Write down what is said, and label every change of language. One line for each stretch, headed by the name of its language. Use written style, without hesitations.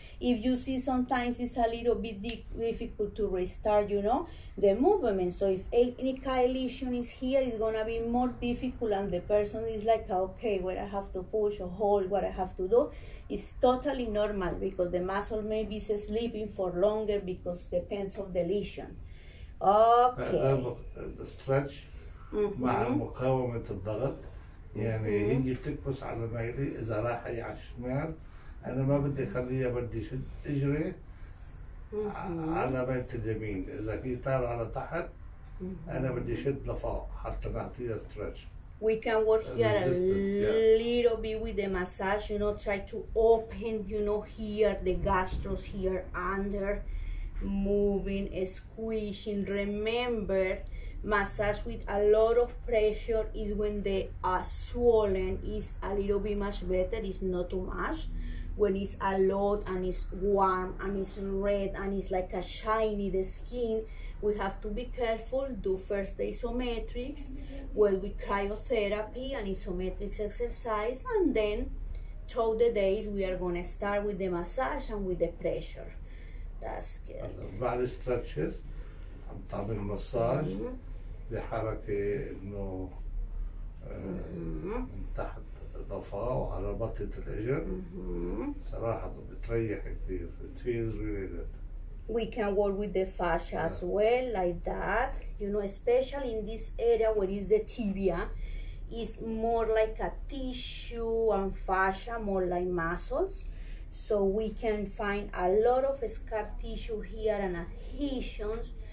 English: If you see sometimes it's a little bit difficult to restart, you know, the movement. So if any kind of lesion is here, it's gonna be more difficult, and the person is like, okay, what I have to push or hold, what I have to do. It's totally normal because the muscle may be sleeping for longer because depends of the lesion. Okay.
Arabic: stretch مع مقاومة الضغط، يعني هي بتكبس على ميلي. إذا راح هي على الشمال أنا ما بدي أخليها، بدي شد إجري على ميلة اليمين. إذا هي طالعة على تحت أنا بدي شد لفوق حتى نعطيها stretch.
English: We can work here a little bit with the massage, you know, try to open, you know, here, the gastros here under, moving, squishing. Remember, massage with a lot of pressure is when the swollen is a little bit much better, it's not too much. When it's a lot and it's warm and it's red and it's like a shiny, the skin, we have to be careful. Do first the isometrics, well, with cryotherapy and isometrics exercise, and then throughout the days we are going to start with the massage and with the pressure. That's good.
Arabic: بعد stretches عم تعمل مساج بحركة إنه من تحت ضفاه وعلى بطة الإجر. صراحة بتريح كثير.
English: It feels really good. We can work with the fascia as well, like that. You know, especially in this area where is the tibia, is more like a tissue, and fascia more like muscles. So we can find a lot of scar tissue here and adhesions.